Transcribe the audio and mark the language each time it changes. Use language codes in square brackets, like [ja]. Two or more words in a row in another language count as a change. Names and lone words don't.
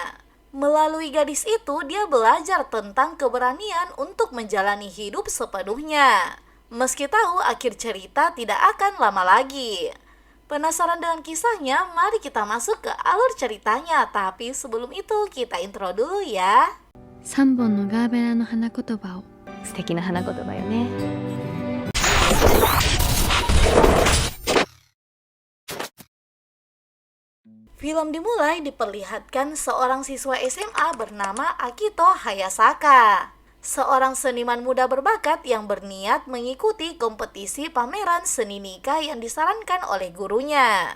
[id] Melalui gadis itu, dia belajar tentang keberanian untuk menjalani hidup sepenuhnya. Meski tahu akhir cerita tidak akan lama lagi. Penasaran dengan kisahnya? Mari kita masuk ke alur ceritanya. Tapi sebelum itu, kita intro dulu ya. [ja] 3 本のガーベラの花言葉を。素敵な花言葉よね。 [id] Film dimulai diperlihatkan seorang siswa SMA bernama Akito Hayasaka. Seorang seniman muda berbakat yang berniat mengikuti kompetisi pameran seni nikah yang disarankan oleh gurunya.